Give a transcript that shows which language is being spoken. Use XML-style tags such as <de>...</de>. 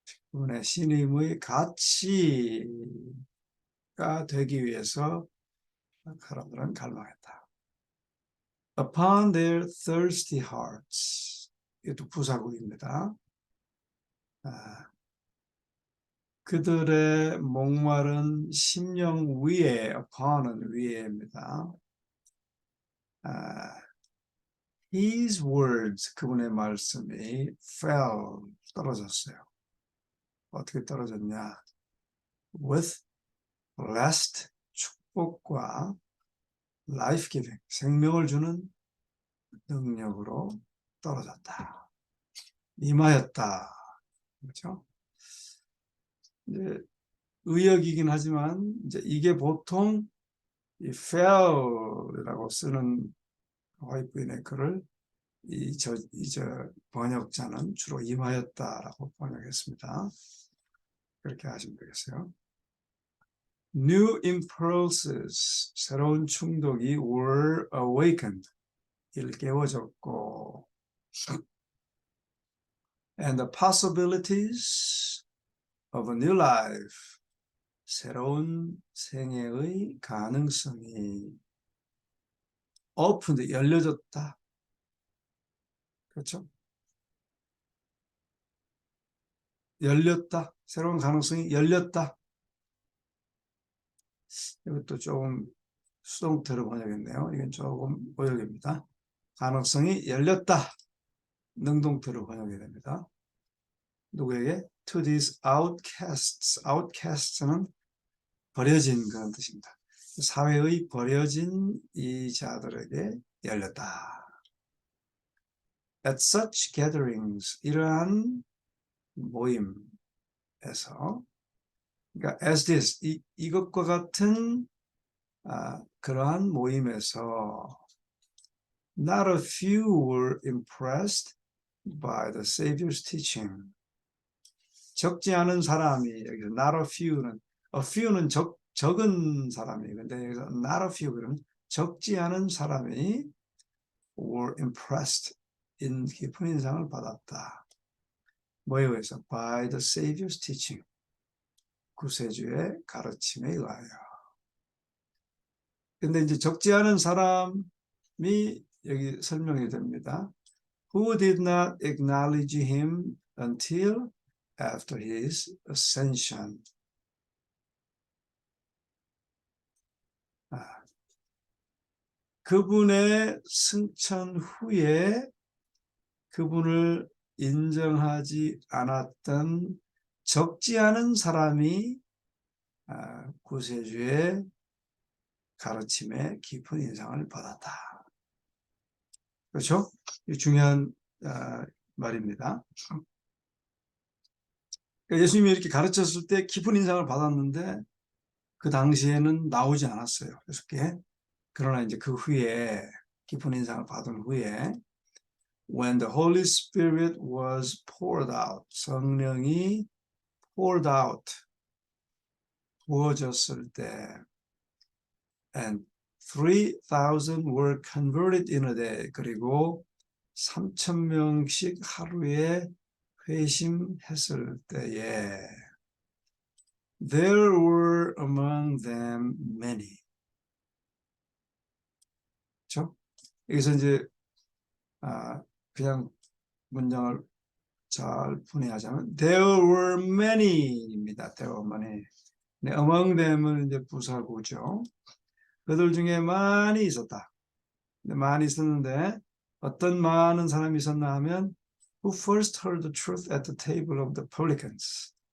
<ko>그분의 신임의 가치가 되기 위해서 사람들은 갈망했다.</ko> <en>Upon their thirsty hearts.</en> <ko>이것도 부사구입니다. 그들의 목마른 심령 위에,</ko> <en>upon</en> <ko>은 위에입니다.</ko> <en>His words,</en> <ko>그분의 말씀이</ko> <en>fell,</en> <ko>떨어졌어요. 어떻게 떨어졌냐?</ko> <en>With blessed,</en> <ko>축복과</ko> <en>life-giving,</en> <ko>생명을 주는 능력으로 떨어졌다. 임하였다. 그렇죠? 이제 의역이긴 하지만 이제 이게 보통 이</ko> <en>fell</en> <ko>이라고 쓰는 화이트인의 글을 이 번역자는 주로 임하였다라고 번역했습니다. 그렇게 하시면 되겠어요.</ko> <en>New impulses,</en> <ko>새로운 충동이</ko> <en>were awakened,</en> <ko>일깨워졌고,</ko> <en>and the possibilities of a new life,</en> <ko>새로운 생애의 가능성이</ko> <en>opened,</en> <ko>열려졌다. 그렇죠? 열렸다. 새로운 가능성이 열렸다. 이것도 조금 수동태로 번역했네요. 이건 조금 오역입니다. 가능성이 열렸다. 능동태로 번역이 됩니다. 누구에게?</ko> <en>To these outcasts.</en> <ko>outcasts는 버려진 그런 뜻입니다. 사회의 버려진 이 자들에게 열렸다.</ko> <en>At such gatherings,</en> <ko>이러한 모임에서, 그러니까</ko> <en>as this,</en> <ko>이것과 같은 그러한 모임에서</ko> <en>not a few were impressed by the Savior's teaching.</en> <ko>적지 않은 사람이, 여기서</ko> <en>not a few</en> <ko>는 적은 사람이, 근데 여기서 not a few, 그러면 적지 않은 사람이</ko> <en>were impressed,</en> <ko>깊은 인상을 받았다. 뭐에 의해서?</ko> <en>By the Savior's teaching.</en> <ko>구세주의 가르침에 의하여. 근데 이제 적지 않은 사람이 여기 설명이 됩니다.</ko> <en>Who did not acknowledge him until after his ascension.</en> <ko>그분의 승천 후에 그분을 인정하지 않았던 적지 않은 사람이 구세주의 가르침에 깊은 인상을 받았다. 그렇죠? 중요한 말입니다. 예수님이 이렇게 가르쳤을 때 깊은 인상을 받았는데 그 당시에는 나오지 않았어요. 6개.</ko> <en>그러나 이제 그 후에 깊은 인상을 받은 후에 when the Holy Spirit was poured out,</en> <ko>성령이</ko> <en>poured out,</en> <ko>부어졌을 때</ko> <en>and 3,000 were converted in a day,</en> <ko>그리고 3,000명씩 하루에 회심했을 때에</ko> <en>there were among them many.</en> <ko>그렇죠? 여기서 이제 그냥 문장을 잘 분해하자면</ko> <en>there were many</en> <ko>입니다. there were many. 네,</ko> <en>among them</en> <ko>은 이제 부사구죠. 그들 중에 많이 있었다. 많이 있었는데 어떤 많은 사람이 있었나 하면</ko> <en>who first heard the truth at the table of the publicans.</en>